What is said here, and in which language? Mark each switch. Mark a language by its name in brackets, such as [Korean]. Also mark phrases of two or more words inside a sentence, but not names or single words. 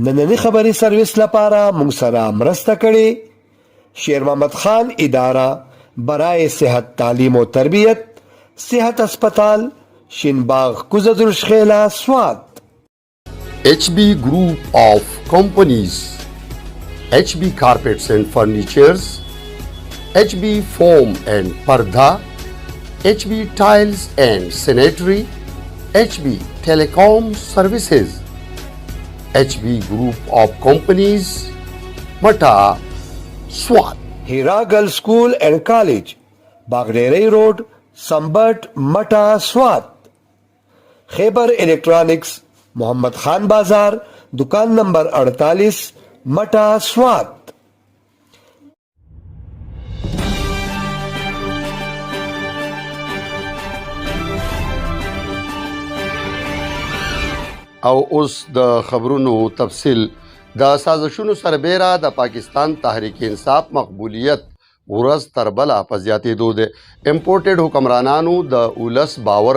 [Pashto] نننی خبری سرویس لپاره مونږ سره مرسته کړي شیر محمد خان اداره برای صحت تعلیم و تربیت صحت اسپتال شینباغ کوزدرش خیلا سوات [English] ایچ بی گروپ آف کمپنیز ایچ بی کارپیٹس اینڈ فرنیچرز ایچ بی فوم اینڈ پردہ ایچ بی ٹائلز اینڈ سینیٹری HB Telecom Services HB Group of Companies Mata SWAT Hira Girls School and College Baghderi Road Sambat Mata SWAT Khaybar Electronics Mohammad Khan Bazar [Urdu] دکان نمبر [English] 48 मटा SWAT [Pashto] او اوس د خبرونو تفصیل د سازشونو سربیره د پاکستان تحریک انصاف مقبولیت ورځ تر بله په زیاتېدو دی امپورټډ حکمرانانو د اولس باور